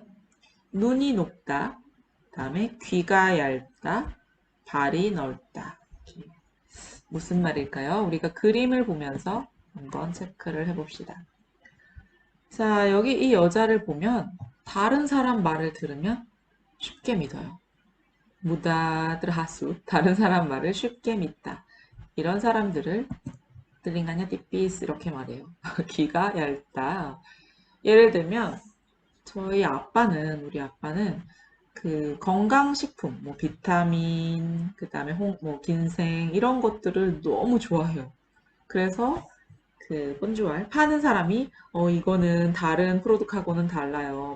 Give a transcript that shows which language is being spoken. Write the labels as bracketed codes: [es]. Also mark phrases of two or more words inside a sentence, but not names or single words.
[ko] 눈이 높다. 다음에 귀가 얇다. 발이 넓다. 이렇게. 무슨 말일까요? 우리가 그림을 보면서 한번 체크를 해봅시다. 자, 여기 이 여자를 보면 다른 사람 말을 들으면 쉽게 믿어요. [id] mudah terhasut. [ko] 다른 사람 말을 쉽게 믿다. 이런 사람들을 [id] telinganya tipis [ko] 이렇게 말해요. 귀가 얇다. 예를 들면 우리 아빠는 그 건강식품, 뭐 비타민, 그 다음에 뭐 긴생 이런 것들을 너무 좋아해요. 그래서 그 본주알 파는 사람이 이거는 다른 프로덕트하고는 달라요.